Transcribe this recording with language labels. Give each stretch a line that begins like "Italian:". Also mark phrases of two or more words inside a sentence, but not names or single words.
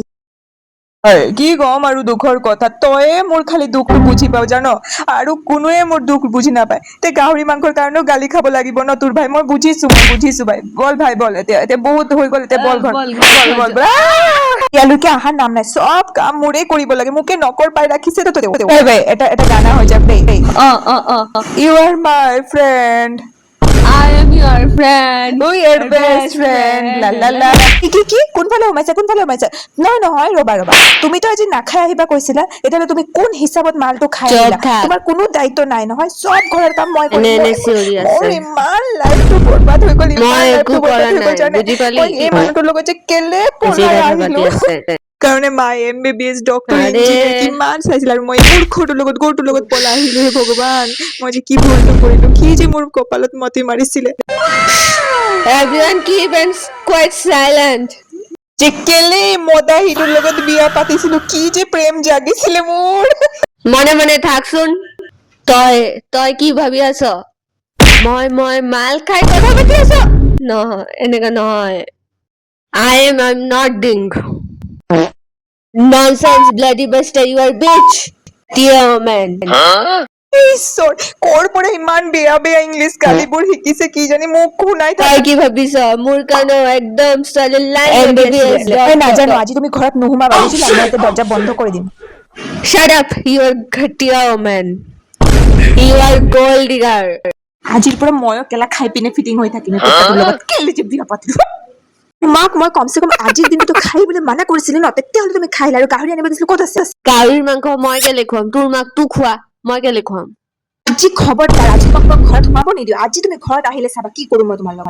Assamese: কি কম আৰু দুখৰ কথা তয়ে মোৰ খালি দুখটো বুজি পাও জানো আৰু কোনোৱে মোৰ দুখ বুজি নাপায় তে গাহৰি মাংসৰ কাৰণেও গালি খাব লাগিব ন তোৰ ভাই মই বুজিছো ভাই বল ভাই বল এতিয়া বহুত হৈ গ'ল এতিয়া বল ঘৰ বল ইয়ালৈকে আহাৰ নাম নাই সব কাম মোৰে কৰিব লাগে মোকে নকৰ পাই ৰাখিছে তো ভাই এটা গানা হৈ যাক দেই
English: you are my friend I am your friend. We are best friend. La la la.
Assamese: কি কোনফালে সোমাইছা নহয় ৰবা তুমিতো আজি নাখাই আহিবা কৈছিলা এতিয়ালে তুমি কোন হিচাপত মালটো খাই আহিলা তোমাৰ কোনো দায়িত্ব নাই নহয় সব ঘৰৰ কাম মই কৰিম মোৰ ইমান লাইফটো বৰবাদ হৈ গ'ল মই এই মানুহটোৰ লগত যে কেলে পলাই আহিলো কাৰণে মাই MBBS
English: doctor engineer
Assamese: কিমান চাইছিল আৰু মই মূৰ্খটোৰ লগত পলাই আহিলো হে ভগৱান মই যে কি ভুলটো কৰিলো কি যে মোৰ কপালত মতি মাৰিছিলে
English: Everyone keep and quite silent.
Assamese: যে কেলে মদাহিটোৰ লগত বিয়া পাতিছিলো কি যে প্ৰেম জাগিছিলে মোৰ মনে মনে থাকচোন তই কি ভাবি আছ মই মাল খাই কথা পাতি আছ নহয় এনেকা নহয়
English: I'm not doing nonsense bloody buster you are bitch dear man
Assamese: ঈশ্বৰ কৰ পৰা ইমান বেয়া বেয়া ইংলিছ গালিবোৰ শিকিছে কি জানি মোক শুনাই তই কি ভাবিছ মোৰ কাৰণেও একদম ছোৱালী লাইন MBBS নাজানো আজি তুমি ঘৰত নোসোমাবা বুজিলা মই এতিয়া দৰ্জা বন্ধ কৰি দিম
English: Shut up you are ঘটিয়া man you are gold digger
Assamese: আজিৰ পৰা ময়ো কেলা খাই পিনে ফিটিং হৈ থাকিম তোৰ লগত কেলে যে বিয়া পাতিলো মাক মই কমচে কম আজিৰ দিনটো খাই বুলি মানা কৰিছিলি ন তেতিয়াহ'লে তুমি খাইলা আৰু গাহৰি আনিব দিছিলো ক'ত আছে গাহৰিৰ মাংস মই কেলে খুৱাম তোৰ মাক তোক খোৱা মই কেলে খুৱাম আজি খবৰদাৰ আজি তোমাক মই ঘৰত সোমাব নিদিওঁ আজি তুমি ঘৰত আহিলে চাবা কি কৰোঁ মই তোমাৰ লগত